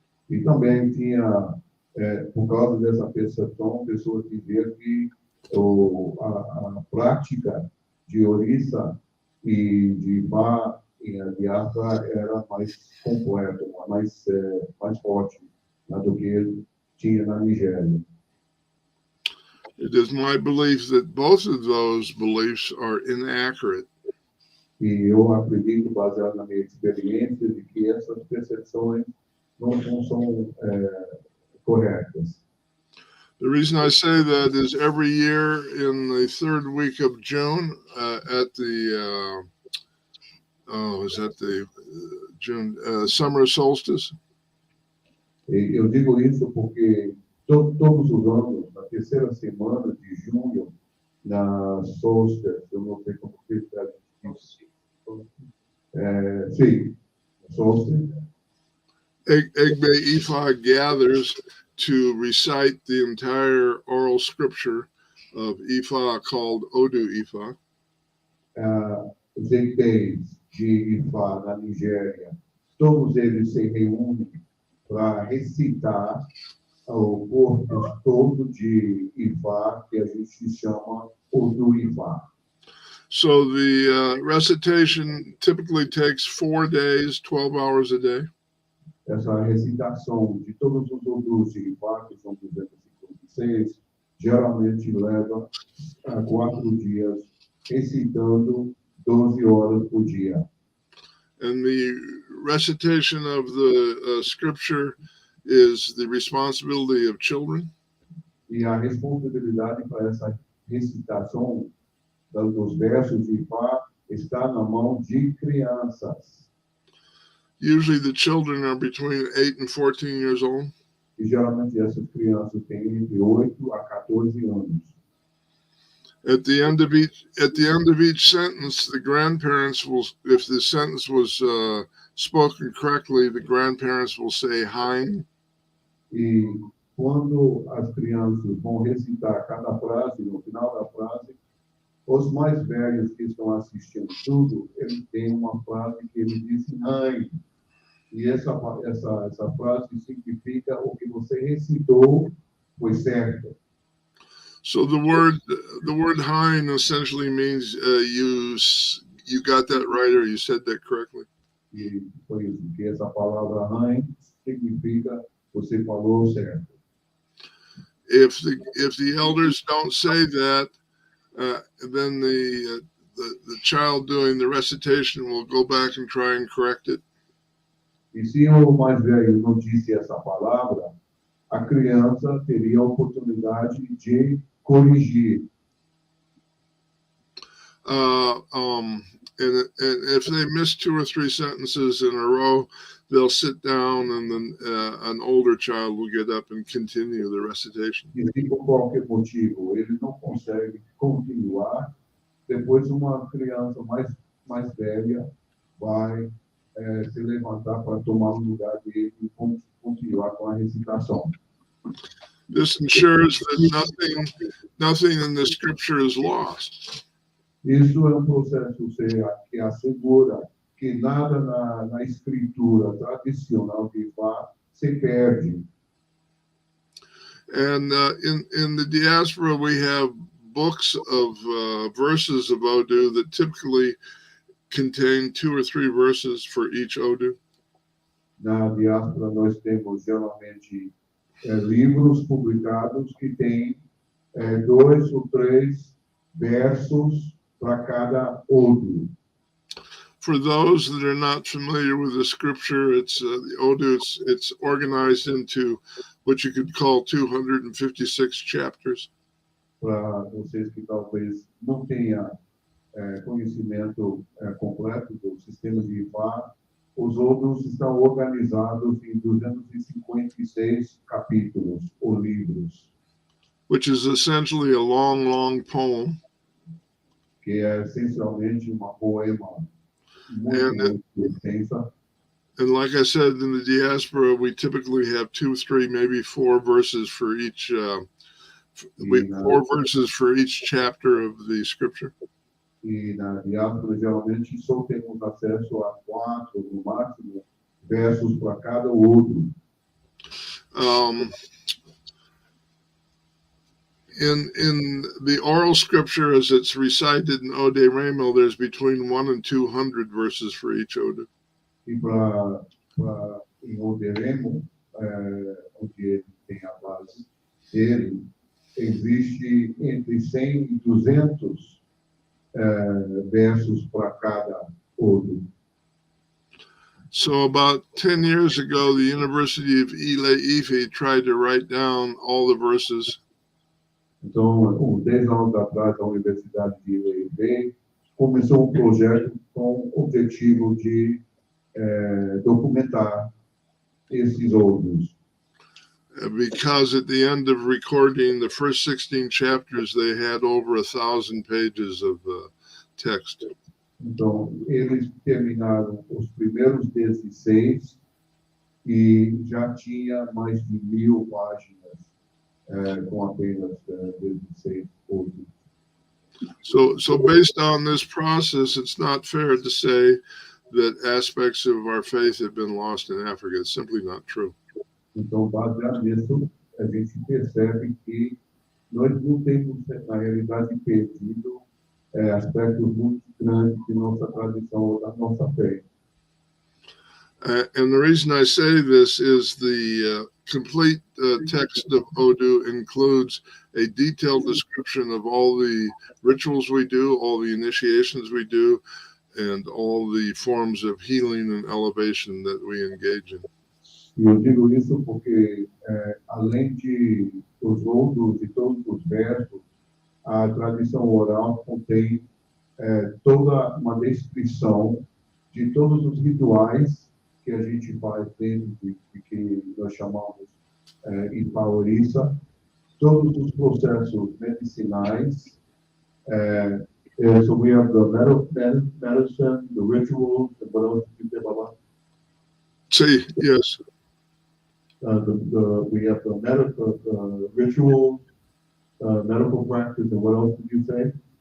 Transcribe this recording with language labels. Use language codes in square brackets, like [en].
[pt] E também tinha, por causa dessa percepção, pessoas diziam que a prática de Orixá e de Ifá e a diáspora era mais completa, mais forte, né, do que tinha na Nigéria. [en] It is my belief that both of those beliefs are inaccurate. [pt] E eu acredito, baseado na minha experiência, de que essas percepções não são corretas. [en] The reason I say that is every year in the third week of June, at the June summer solstice? [pt] E eu digo isso porque todos os anos, na terceira semana de junho, na solstice, eu não sei como se traduz isso. Sim, solstice. [en] Egbe Ifá gathers to recite the entire oral scripture of Ifá called Odu Ifá. [pt] Os egbeis de Ifá na Nigéria, todos eles se reúnem para recitar o corpo todo de Ifá, que a gente chama Odu Ifá. [en] So the recitation typically takes 4 days, 12 hours a day. [pt] Essa recitação de todos os Odus de Ifá, que são 256, geralmente leva 4 dias, recitando 12 horas por dia. [en] And the recitation of the scripture is the responsibility of children. [pt] E a responsabilidade para essa recitação dos versos de Ifá está na mão de crianças. [en] Usually the children are between 8 and 14 years old. [pt] E geralmente essas crianças têm entre 8 a 14 anos. [en] At the end of each sentence, the grandparents will, if the sentence was spoken correctly, the grandparents will say "Hein." [pt] E quando as crianças vão recitar cada frase, no final da frase, os mais velhos que estão assistindo tudo, eles têm uma frase que eles dizem "Hein". E essa frase significa o que você recitou foi certo. [en] So the word "Hein" essentially means you got that right, or you said that correctly. [pt] E foi isso, que essa palavra "Hein" significa você falou certo. [en] If the elders don't say that, then the child doing the recitation will go back and try and correct it. [pt] E se o mais velho não disse essa palavra, a criança teria a oportunidade de corrigir. [en] And if they miss 2 or 3 sentences in a row, they'll sit down, and then an older child will get up and continue the recitation. [pt] E se por qualquer motivo ele não consegue continuar, depois uma criança mais velha vai se levantar para tomar o lugar dele e continuar com a recitação. [en] This ensures that nothing in the scripture is lost. [pt] Isso é processo que assegura que nada na escritura tradicional de Ifá se perde. [en] And in the diaspora, we have books of verses of Odu that typically contain 2 or 3 verses for each Odu. [pt] Na diáspora, nós temos geralmente livros publicados que têm 2 ou 3 versos para cada Odu. [en] For those that are not familiar with the scripture, it's the Odu. It's organized into what you could call 256 chapters. [pt] Para vocês que talvez não tenham conhecimento completo do sistema de Ifá, os Odus estão organizados em 256 capítulos ou livros. [en] Which is essentially a long poem. [pt] Que é essencialmente uma poema muito extensa. [en] And like I said, in the diaspora, we typically have 2, 3, maybe 4 verses for each. 4 verses for each chapter of the scripture. [pt] E na diáspora, geralmente, só temos acesso a 4, no máximo, versos para cada Odu. [en] In the oral scripture, as it's recited in Ode Remo, there's between 1 and 200 verses for each Ode. [pt] E em Oderemo, onde ele tem a base dele, existe entre 100 e 200 versos para cada Ode. [en] So about 10 years ago, the University of Ile-Ife tried to write down all the verses. [pt] Então, 10 anos atrás, a Universidade de Ile-Ife começou projeto com o objetivo de documentar esses Odes. [en] Because at the end of recording the first 16 chapters, they had over 1,000 pages of text. [pt] Então, eles terminaram os primeiros 16 e já tinha mais de 1.000 páginas com apenas 16 Odes. [en] So based on this process, it's not fair to say that aspects of our faith have been lost in Africa. It's simply not true. [pt] Então, baseado nisso, a gente percebe que nós não temos, na realidade, perdido aspectos muito grandes de nossa tradição ou da nossa fé. [en] And the reason I say this is the complete text of Odu includes a detailed description of all the rituals we do, all the initiations we do, and all the forms of healing and elevation that we engage in. [pt] E eu digo isso porque, além de os outros e todos os versos, a tradição oral contém toda uma descrição de todos os rituais que a gente faz dentro de que nós chamamos Ifá Orissa, todos os processos medicinais. [en] So we have the medicine, the rituals, and what else did you say, Baba? See, yes. We have the medical rituals, medical practice, and what else did you say?